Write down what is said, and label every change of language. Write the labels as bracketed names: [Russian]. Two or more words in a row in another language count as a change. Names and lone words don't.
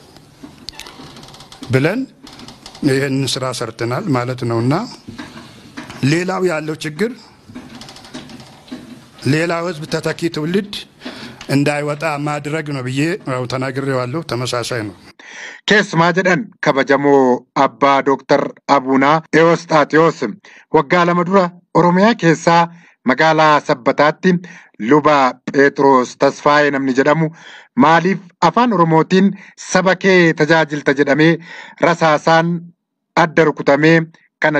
[Amharic] ብለን ይህን ስራ ሰርተናል ማለት ነውና ሌላው ያለው ችግር ሌላው ሕዝብ ተተኪ ትውልድ እንዳይወጣ ማድረግ ነው ብዬ ተናግሬዋለሁ። ተመሳሳይ ነው። [Oromo] keessumaa jedhan kabajamoo abbaa Dooktar Abunaa Ewosxaaxiyoos waggaa 2 dura Oromiyaa keessaa magaalaa Sabbataatti luba Phexros Tasfaayee namni jedhamu maaliif afaan Oromootiin saba kee tajaajilta jedhamee rasaasaan adda rukutamee kan